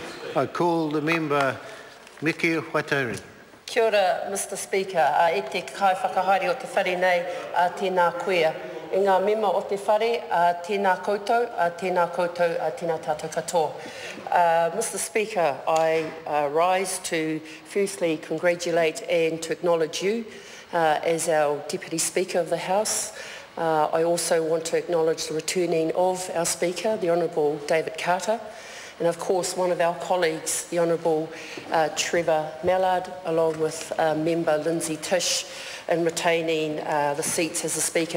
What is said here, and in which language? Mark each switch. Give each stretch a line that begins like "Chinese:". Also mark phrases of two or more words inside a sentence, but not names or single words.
English: I call the member Miki Whaitari.
Māori: Kia ora,
English: Mr Speaker.
Māori: E te kai whakahaere o te whare nei tēnā koea. I ngā mema o te whare, tēnā koutou, tēnā tātou katoa.
English: Mr Speaker, I rise to firstly congratulate and to acknowledge you as our Deputy Speaker of the House. I also want to acknowledge the returning of our Speaker, the Honourable David Carter, and of course one of our colleagues, the Honourable Trevor Mallard, along with member Lindsay Tish, in retaining the seats as the Speaker.